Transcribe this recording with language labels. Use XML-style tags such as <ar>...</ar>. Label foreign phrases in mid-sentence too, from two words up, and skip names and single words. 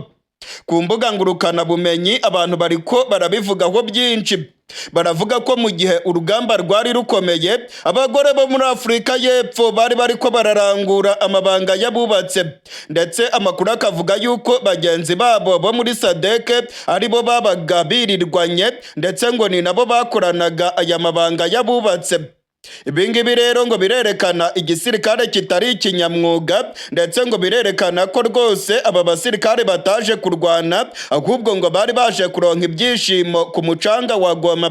<rn>Ku mbuga ngurukana bumenyi abantu bariko barabivugaho byinshi. Baravuga ko mu gihe urugamba rwari rukomeye, abagore bo muri Afurika y'Epfo bari bariko bararangura amabanga y'abubatse, ndetse amakuru akavuga yuko bagenzi babo bo muri SADC aribo babaga birirwanye, ndetse ngo ni nabo bakoranaga aya mabanga y'abubatse. Ibingibi rero ngo birerekana igisirikare kitari ikinyamwuga, ndetse ngo birerekana ko rwose aba basirikare bataje kurwana, ahubwo ngo bari baje kuronka ibyishimo ku mucanga wa Goma.</rn>